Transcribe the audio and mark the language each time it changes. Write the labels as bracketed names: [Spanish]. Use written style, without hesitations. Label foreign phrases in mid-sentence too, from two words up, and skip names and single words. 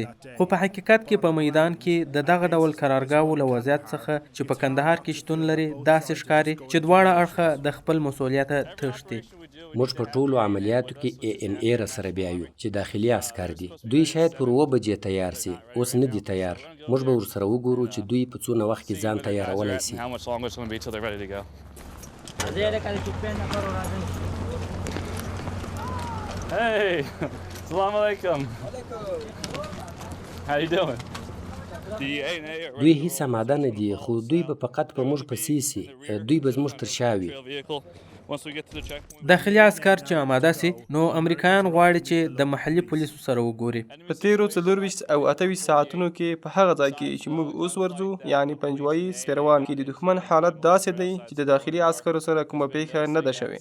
[Pashto] خو په حقیقت کې په میدان کې د دغه ډول قرارګاهو له وضعیت څخه چې په کندهار کې شتون لري داسې ښکاري چې دواړه اړخه د خپل مسؤلیته تښتي. موږ په ټولو عملیاتو کې ANA راسره بیایو چې داخلي عسکر دي. دوی شاید پر 2 بجې تیار سي، اوس نه دي تیار. موږ به ورسره وګورو چې دوی په څونه وخت کې ځان تیارولی سي. [Arabic] Hey, السلام عليكم. [English] How you doing? [Pashto] دوی هیڅ آماده نه دي، خو دوی به فقط په موږ پسې سي. دوی به زموږ تر شا وي. داخلي عسکر چې آماده سي نو امریکایان غواړي چې د محلي پولیسو سره وګوري. په تیرو 24 او 28 ساعتونو کې په هغه ځای کې چې موږ اوس ورځو، یعنی پنجوایي سپیروان کې د دښمن حالت داسې دی چې د داخلي عسکرو سره کومه پیښه نه ده شوې.